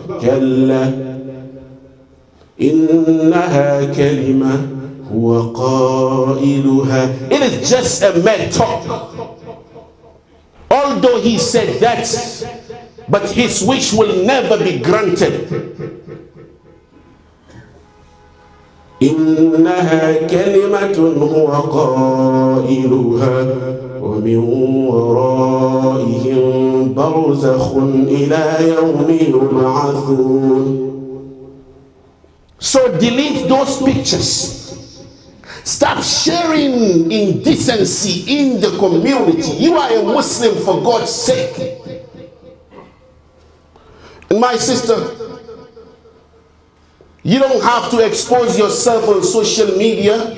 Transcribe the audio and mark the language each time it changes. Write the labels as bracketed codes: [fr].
[ar] Kalla innaha kalima huwa qailuha. [en] It is just a mere talk. Although he said that, but his wish will never be granted. [ar] إنها كلمة هو قائلها ومن ورائهم برزخ إلى يوم يبعثون. [en] So delete those pictures. Stop sharing indecency in the community. You are a Muslim, for God's sake. And my sister, you don't have to expose yourself on social media.